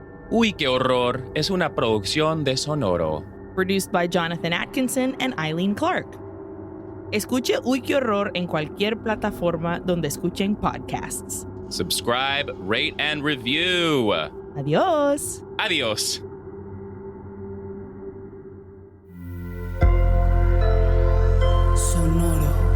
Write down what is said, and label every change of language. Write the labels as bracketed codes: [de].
[es] Uy, qué horror es una producción de Sonoro. [en] Produced by Jonathan Atkinson and Eileen Clark. [es] Escuche Uy, qué horror en cualquier plataforma donde escuchen podcasts. [en] Subscribe, rate, and review. [es] Adios. Adios. Sonoro.